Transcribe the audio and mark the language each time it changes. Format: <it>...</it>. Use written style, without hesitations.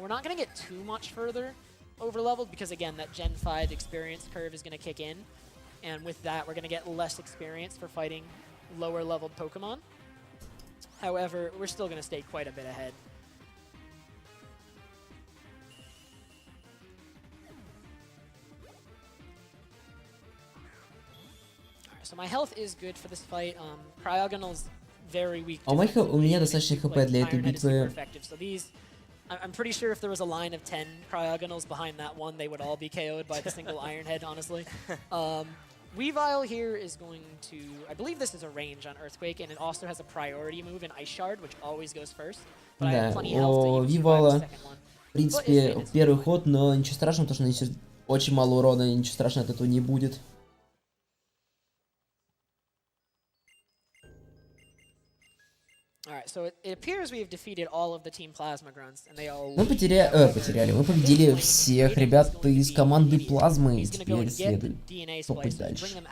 <en>We're not gonna get too much further over leveled because again that Gen 5 experience curve is gonna kick in, and with that we're gonna get less experience for fighting lower leveled Pokemon. However, we're still gonna stay quite a bit ahead. Alright, so my health is good for this fight. Cryogonal's very weak.</en> <ru>У меня достаточно хп для этой битвы.</ru> <en>I'm pretty sure if there was a line of 10 Cryogonals behind that one, they would all be KO'd by the single Iron Head, honestly. Weavile here is going to, I believe this is a range on Earthquake, and it also has a priority move in Ice Shard, which always goes first. But I have plenty of health to even survive the second one.</en> <ru>В принципе, первый ход, но ничего страшного, потому что нанесет очень мало урона, и ничего страшного от этого не будет.</ru> <en>Alright, so it appears we have defeated all of the Team Plasma Grunts, and they all...</en> <ru>Мы победили всех ребят из команды Плазмы, и теперь следует топать дальше.</ru>